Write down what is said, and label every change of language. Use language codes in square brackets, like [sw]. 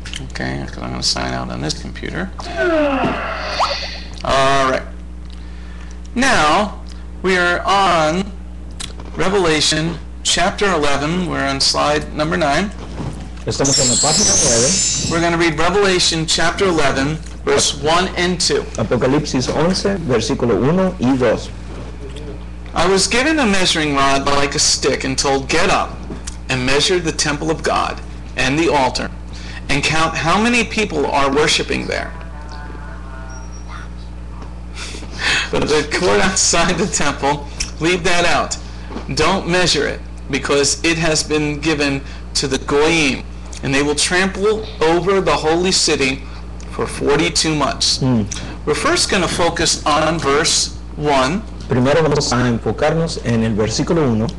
[en] Okay, because I'm going to sign out on this computer. All right. Now, we are on Revelation chapter 11. We're on slide number 9. [es] Estamos en la página 9, [en] We're going to read Revelation chapter 11, verse 1 and 2. [es] Apocalipsis 11, versículo 1 y 2. [en] I was given a measuring rod like a stick and told, get up and measure the temple of God and the altar and count how many people are worshiping there. But the court outside the temple, leave that out. Don't measure it, because it has been given to the Goyim, and they will trample over the holy city for 42 months. We're first going to focus on verse 1 [es] Primero vamos a enfocarnos en el versículo 1